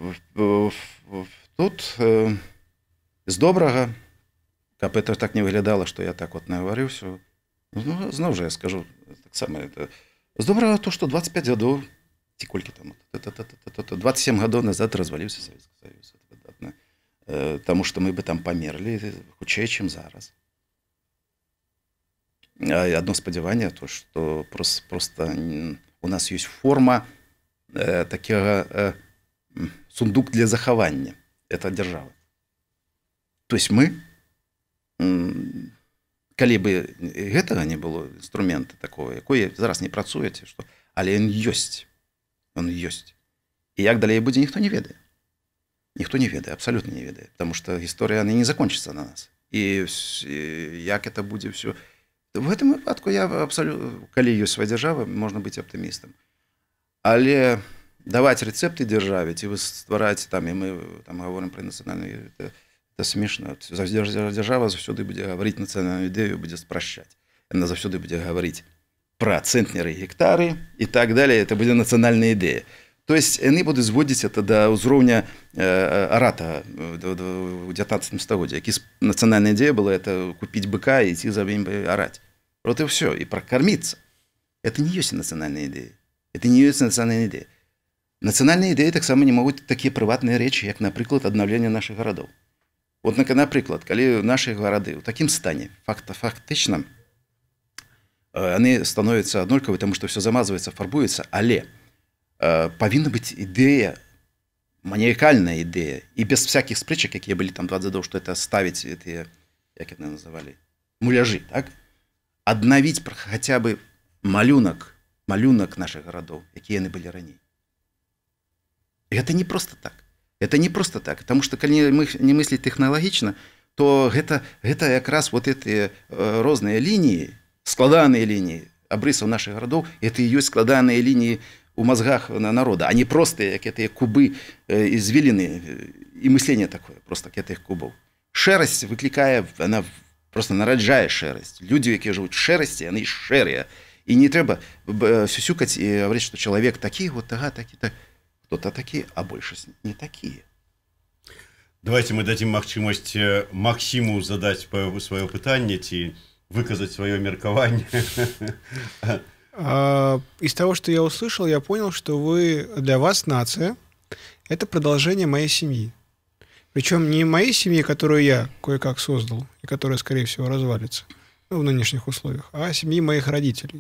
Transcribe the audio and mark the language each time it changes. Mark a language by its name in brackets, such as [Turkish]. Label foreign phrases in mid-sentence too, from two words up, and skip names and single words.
[Belarusian] Тут з добрага, каб это так не выглядала, што я так вот наварыўся, ну, зноў жа я скажу так само, это з добрага то, што 25 гадоў, ці колькі там, 27 гадоў назад разваліўся Савецкі Саюз. Таму што мы бы там памерлі хутчэй, чым зараз. Одно спадзяванне, то, што просто у нас ёсць форма такого сундук для захавання. [Russian] Это держава. То есть мы, [Belarusian] калі бы гэтага не было інструмента такого, якой зараз не працуеце, што, але ён ёсць. Он ёсць. І як далей будзе, ніхто не ведае. Ніхто не ведае, абсолютно не ведае, [Russian] потому что гісторыя не закончится на нас. [Belarusian] І як это будзе все. В этом выпадку я абсолютно, калі ёсць свая дзяржава, можна быць аптымістам. Але даваць рэцэпты дзяржаве, ці вы ствараць там, і мы там гаворым пра нацыянальную, это смешна. Дзяржава заўсёды будзе гаварыць нацыянальную ідэю, будзе спрашчаць. Яна заўсёды будзе гаварыць пра цэнтнеры, гектары і так далее. Это будзе нацыянальная ідэя. То есть яны будуць зводзіць это да ўзроўня арата ў 19 стагоддзі, які нацыянальная ідэя была, это купіць быка і ісці за ім араць. [Russian] Вот и все, и прокормиться. Это не есть национальная идея. Это не есть национальная идея. Национальные идеи так само не могут такие приватные речи, как, например, обновление наших городов. Вот, например, когда наши города в таком стане, фактично, они становятся однольковыми, потому что все замазывается, фарбуется, але повинна быть идея, маниакальная идея, и без всяких спричек, какие были там 20 годов, что это ставить, эти, как это называли, муляжи, так? Обновить хотя бы малюнок наших городов, какие они были ранее. И это не просто так. Это не просто так. Потому что, когда мы не мыслить технологично, [Belarusian] то гэта якраз вот эти розныя лініі, складаныя лініі абрысаў наших гарадоў, это і ёсць складаныя лініі у мозгах народа, а не простыя, як гэтыя кубы извилины і мысленне такое, просто гэтых кубаў. Шэрасць выклікае, она просто нараджае шэрасць. Людзі, якія жывуць шэрасці, яны шэрыя. І не трэба сюсюкаць і гаварыць, што чалавек такі, вот такі, кто-то такі, а большасць не такія. [Russian] Давайте мы дадим [Belarusian] магчымасць Максиму задаць сваё пытанне ці выказаць сваё меркаванне. [Russian] Из того, что я услышал, я понял, что для вас нация – это продолжение моей семьи. Причем не моей семьи, которую я кое-как создал, и которая, скорее всего, развалится в нынешних условиях, а семьи моих родителей.